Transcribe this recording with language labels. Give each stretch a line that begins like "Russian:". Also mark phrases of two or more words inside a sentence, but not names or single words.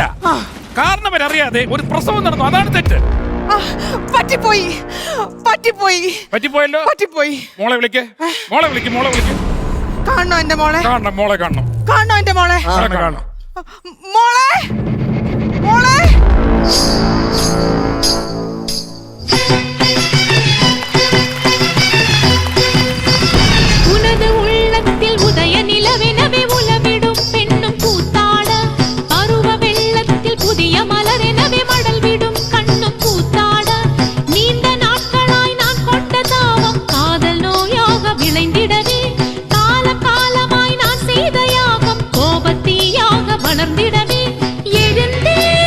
Malayalam: കാരണവരറിയാതെ ഒരു പ്രസവം നടന്നു, അതാണ് തെറ്റ്. പറ്റിപ്പോയല്ലോ. മോളെ വിളിക്ക്. കാണണോ എന്റെ മോളെ? കാണണം എന്റെ മോളെ? കാണണം. മോളെ
Tamil: உனது உள்ளத்தில் உதய நிலவெனவே உலவிடும் பெண்ணும் கூத்தாட, பருவ வெள்ளத்தில் புதிய மலரெனவே மடல் விடும் கண்ணும் கூத்தாட, நீண்ட நாட்களாய் நான் கொண்ட தாவம் காதல் நோயாக விளைந்திடவே, கால காலமாய் நான் செய்த யாகம் கோபத்தீயாக வளர்ந்திடவே, எழுந்தே